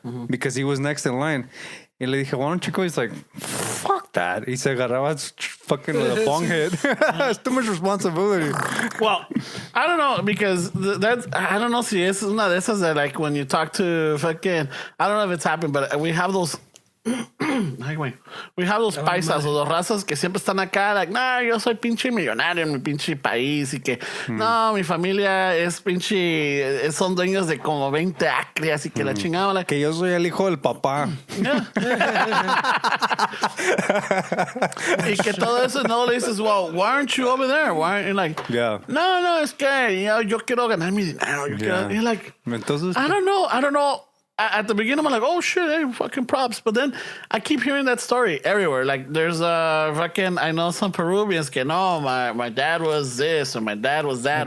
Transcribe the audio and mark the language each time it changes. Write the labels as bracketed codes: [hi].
[en] Because he was next in line. [es] Y le dije, [en] why don't you go? He's like, fuck that. [es] Y se agarraba [en] fucking with a bong hit. It's too much responsibility. Well, I don't know because that's I don't know [es] si es una de esas [en] that like when you talk to fucking I don't know if it's happened, but we have those. [es] Ay, güey. [en] We have those [es] paisas o los razas que siempre están acá, like, nah, yo soy pinche millonario en mi pinche país y que, no, mi familia es pinche, son dueños de como 20 acres y que la chingada, like, Que yo soy el hijo del papá. y que todo eso, no le dices, [en] well, why aren't you over there? Why aren't you like, Yeah. [es] no, es que yo quiero ganar mi dinero. [en] You're like, [es] Entonces, [en] I don't know. At the beginning, I'm like, oh shit, hey, fucking props. But then I keep hearing that story everywhere. Like, there's I know some Peruvians [es] que no, [en] my dad was this or my dad was that.